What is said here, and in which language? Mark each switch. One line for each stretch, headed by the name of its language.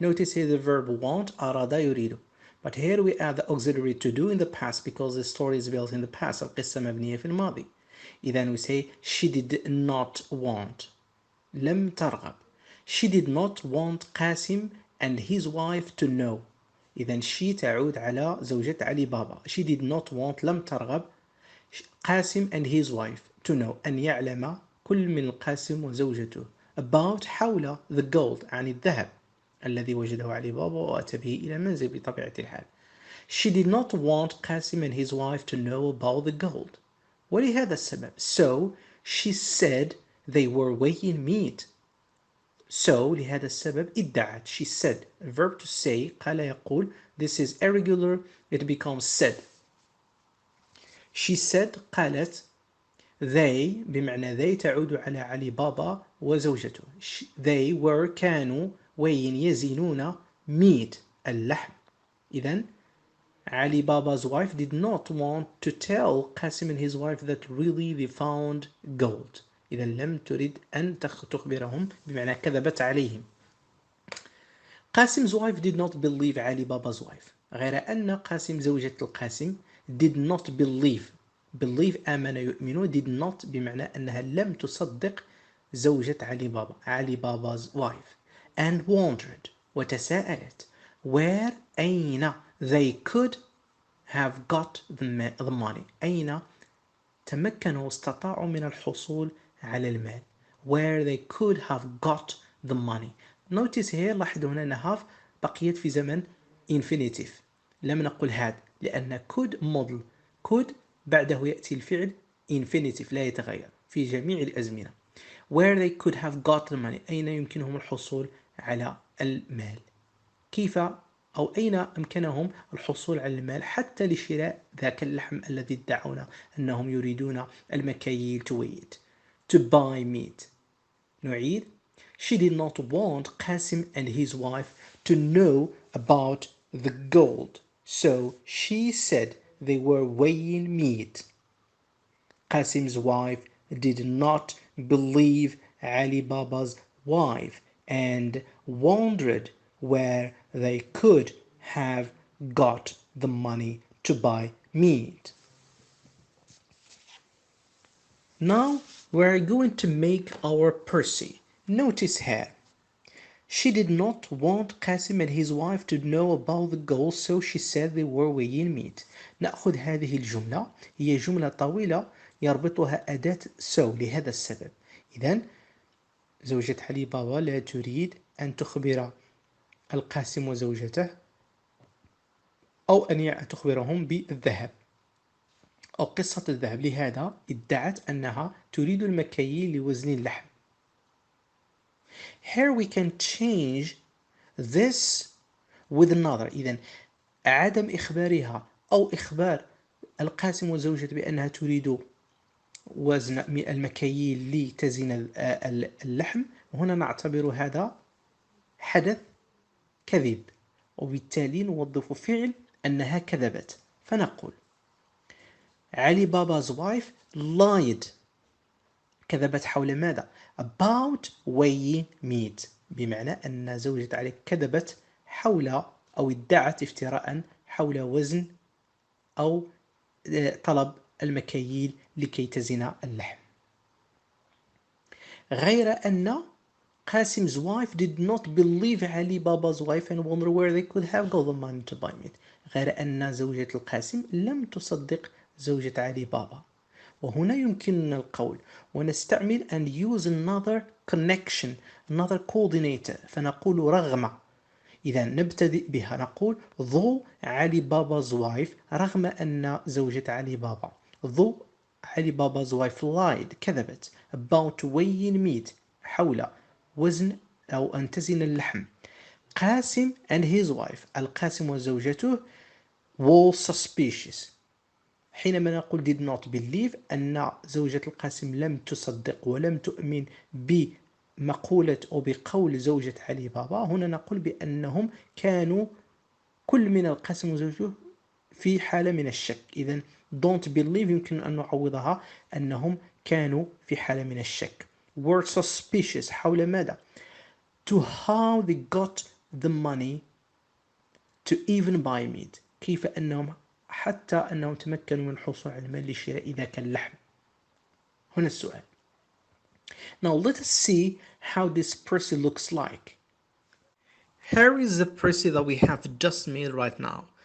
English: Notice here the verb want,
Arabic: أراد يريد.
English: But here we add the auxiliary to do in the past because the story is built in the past.
Arabic: القصة مبنية في الماضي.
English: إذا we say she did not want.
Arabic: لم ترغب.
English: She did not want Qasim and his wife to know.
Arabic: إذا
English: she
Arabic: تعود على زوجة علي بابا.
English: She did not want
Arabic: لم ترغب قاسم
English: and his wife to know
Arabic: أن يعلم كل من القاسم وزوجته
English: about
Arabic: حول
English: the gold
Arabic: عن الذهب الذي وجده علي بابا وأتى به إلى المنزل بطبيعة الحال.
English: She did not want Qasim and his wife to know about the gold.
Arabic: ولهذا السبب.
English: So she said they were weighing meat.
Arabic: So لهذا السبب ادعت.
English: She said. A verb to say
Arabic: قال يقول.
English: This is irregular. It becomes said. She said
Arabic: قالت.
English: They
Arabic: بمعنى
English: they
Arabic: تعود على علي بابا وزوجته.
English: They were
Arabic: كانوا
English: weighing
Arabic: يزنون
English: meat
Arabic: اللحم.
English: إذن Ali Baba's wife did not want to tell Qasim and his wife that really they found gold.
Arabic: إذا لم تريد أن تخبرهم بمعنى كذبت عليهم.
English: Qasim's wife did not believe Ali Baba's wife.
Arabic: غير أن قاسم زوجة القاسم
English: did not believe
Arabic: آمن يؤمن
English: did not
Arabic: بمعنى أنها لم تصدق زوجة علي
English: Baba's wife and wondered
Arabic: وتساءلت
English: where
Arabic: أين
English: they could have got the money.
Arabic: أين تمكنوا استطاعوا من الحصول على المال.
English: Where they could have got the money. Notice here
Arabic: لاحظوا هنا أن
English: have
Arabic: بقيت في زمن infinitive. لم نقل
English: had
Arabic: لأن
English: could model.
Arabic: could بعده يأتي الفعل infinitive لا يتغير في جميع الأزمنة.
English: Where they could have got the money.
Arabic: أين يمكنهم الحصول على المال. كيف أو أين أمكنهم الحصول على المال حتى لشراء ذاك اللحم الذي ادعون أنهم يريدون المكاييل
English: to weigh it. To buy meat.
Arabic: نعيد.
English: She did not want Qasim and his wife to know about the gold. So she said they were weighing meat. Qasim's wife did not believe Ali Baba's wife and wondered where they could have got the money to buy meat. Now we're going to make our Percy. Notice here. She did not want Qasim and his wife to know about the gold, so she said they were weighing meat.
Arabic: نأخذ هذه الجملة. هي جملة طويلة يربطها أداة so لهذا السبب. إذن زوجة علي بابا لا تريد أن تخبر القاسم وزوجته أو أن تخبرهم بالذهب أو قصة الذهب. لهذا ادعت أنها تريد المكاييل لوزن اللحم.
English: Here we can change this with another.
Arabic: إذن عدم إخبارها أو إخبار القاسم وزوجته بأنها تريد وزن المكاييل لتزن اللحم. هنا نعتبر هذا حدث كذب وبالتالي نوظف فعل أنها كذبت. فنقول علي
English: Baba's wife lied.
Arabic: كذبت حول ماذا؟
English: About weighing meat.
Arabic: بمعنى أن زوجة علي كذبت حول أو ادعت افتراء حول وزن أو طلب المكاييل لكي تزن اللحم. غير أن
English: Qasim's wife did not believe Ali Baba's wife and wonder where they could have got the money to buy meat.
Arabic: غير أن زوجة القاسم لم تصدق زوجة علي بابا. وهنا يمكننا القول ونستعمل
English: and use another connection, another coordinator.
Arabic: فنقول رغم. إذا نبتدئ بها نقول
English: though
Arabic: علي
English: Baba's wife
Arabic: رغم أن زوجة علي بابا.
English: though
Arabic: علي
English: Baba's wife lied
Arabic: كذبت
English: about weighing meat
Arabic: حول وزن أو أن تزن اللحم.
English: Qasim and his wife
Arabic: القاسم وزوجته
English: were suspicious.
Arabic: حينما نقول
English: did not believe
Arabic: أن زوجة القاسم لم تصدق ولم تؤمن بمقولة أو بقول زوجة علي بابا، هنا نقول بأنهم كانوا كل من القاسم وزوجته في حالة من الشك. إذن
English: don't believe
Arabic: يمكن أن نعوضها أنهم كانوا في حالة من الشك.
English: were suspicious
Arabic: حول ماذا؟
English: to how they got the money to even buy meat.
Arabic: كيف أنهم حتى أنهم تمكنوا من الحصول على المال لشراء ذاك اللحم. هنا السؤال.
English: Now let us see how this Percy looks like. Here is the Percy that we have just made right now.